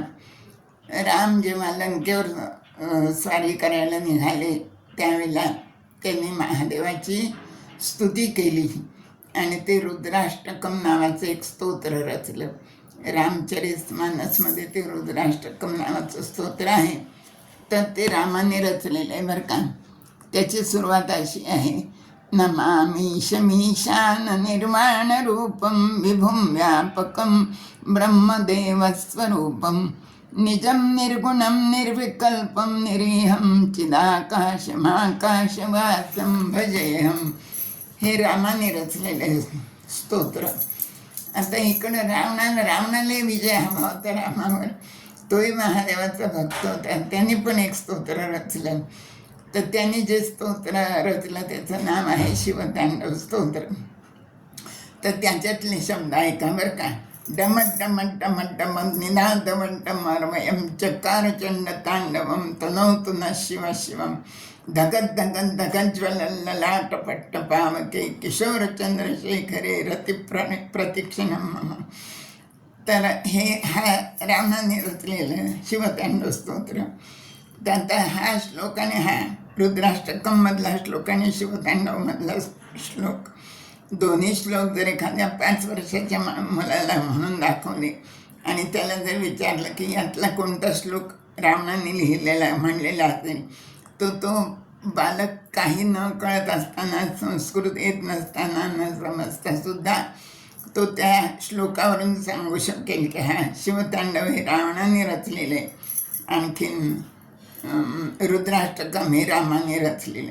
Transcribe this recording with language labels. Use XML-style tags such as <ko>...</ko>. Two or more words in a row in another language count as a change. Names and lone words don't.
<mr>राम जेव्हा लंकेवर स्वारी करायला निघाले त्यावेळेला त्यांनी महादेवाची स्तुती केली आणि ते रुद्राष्टकम नावाचं एक स्तोत्र रचलं. रामचरितमानसमध्ये ते रुद्राष्टकम नावाचं स्तोत्र आहे. तर ते रामाने रचलेलं आहे बरं का. त्याची सुरुवात अशी आहे,</mr> <sa>नमामि शमीशान निर्वाण रूपम विभुं व्यापकं ब्रह्मदेवस्वरूपं निजं निर्गुणं निर्विकल्पं निरीहं चिदाकाशमाकाशवासं भजेहं.</sa> <mr>हे रामाने रचलेले स्तोत्र. आता इकडं रावणाला विजय हवा होता रामावर. तोही महादेवाचा भक्त होता, त्यांनी पण एक स्तोत्र रचलं. तर त्यांनी जे स्तोत्र रचलं त्याचं नाव आहे शिवतांडव स्तोत्र. तर त्याच्यातले शब्द ऐका बरं का.</mr> <sa>डमट डमट डमट डमट निनादवंटमर्मयं चकार चंड तांडवं तनोतु न शिव शिवं धगत धगत धगज्वलल्ललाट पट्ट पावके किशोर चंद्रशेखरे रती प्रतीक्षणं मम.</sa> <mr>तर हा रामाने रचलेलं शिवतांडव स्तोत्र. त्यात हा श्लोक आणि हा रुद्राष्टकममधला श्लोक आणि शिवतांडवमधला श्लोक, दोन्ही श्लोक जर एखाद्या 5 वर्षाच्या मुलाला म्हणून दाखवले आणि त्याला जर विचारलं की यातला कोणता श्लोक रावणाने लिहिलेला म्हणलेला असेल, तो बालक काही न कळत असताना, संस्कृत येत नसताना, न समजता सुद्धा तो त्या श्लोकावरून सांगू शकेल की हा शिवतांडव हे रावणाने रचलेले, आणखीन रुद्राष्टकम हे रामाने रचलेले.</mr>